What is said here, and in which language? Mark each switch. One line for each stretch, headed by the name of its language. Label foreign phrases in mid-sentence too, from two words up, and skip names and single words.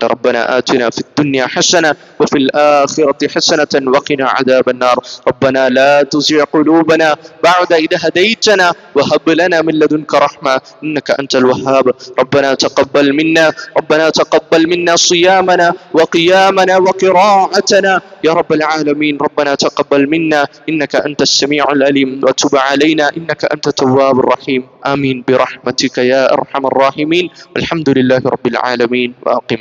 Arabic: ربنا آتنا في الدنيا حسنة وفي الآخرة حسنة وقنا عذاب النار. ربنا لا تزغ قلوبنا بعد إذ هديتنا وهب لنا من لدنك رحمة إنك أنت الوهاب. ربنا تقبل منا صيامنا وقيامنا وقراءتنا يا رب العالمين. ربنا تقبل منا إنك أنت السميع العليم وتب علينا إنك أنت التواب الرحيم. آمين برحمتك يا أرحم الراحمين. والحمد لله رب العالمين. وأقم